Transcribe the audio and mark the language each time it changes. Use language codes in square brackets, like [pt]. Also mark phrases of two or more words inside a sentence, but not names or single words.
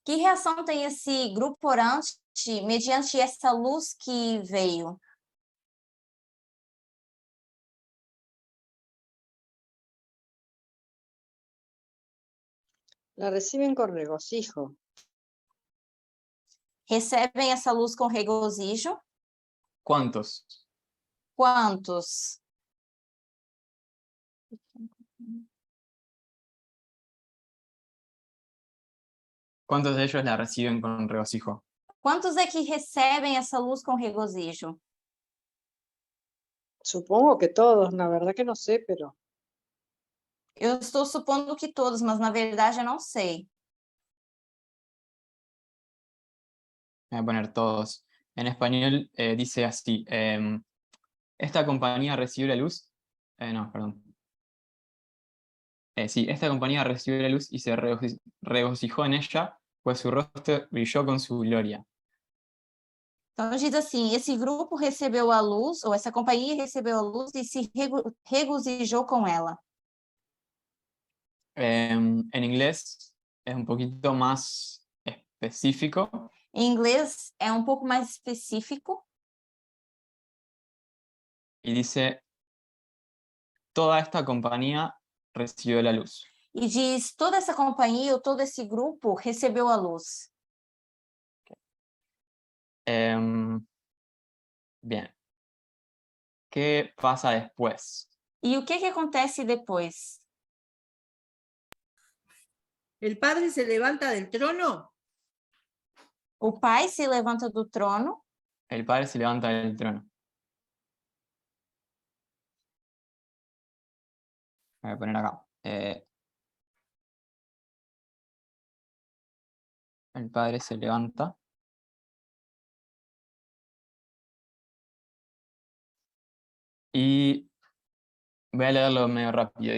[pt] Que reação tem esse grupo orante mediante essa luz que veio? [es] La reciben con regocijo. [pt] Recebem essa luz com regozijo? [es] ¿Cuántos? [pt] Quantos? [es] ¿Cuántos de ellos la reciben con regocijo? [pt] Quantos é que recebem essa luz com regozijo? [es] Supongo que todos, la verdad que no sé, pero [pt] Eu estou supondo que todos, mas na verdade eu não sei. [es] Voy a poner todos. En español dice así, esta compañía recibió la luz, no, perdón. Sí, esta compañía recibió la luz y se regocijó en ella, pues su rostro brilló con su gloria. [pt] Então diz assim, esse grupo recebeu a luz, ou essa companhia recebeu a luz e se regozijou com ela. [es] En inglés es un poquito más específico. [pt] Em inglês é um pouco mais específico. [es] Y dice, toda esta compañía recibió la luz. [pt] E diz, toda essa companhia ou todo esse grupo recebeu a luz. [es] Bien. ¿Qué pasa después? [pt] E o que acontece depois? [es] El padre se levanta del trono [pt] O pai se levanta do trono. [es] El padre se levanta del trono. Voy a poner acá. El padre se levanta. Y voy a leerlo medio rápido.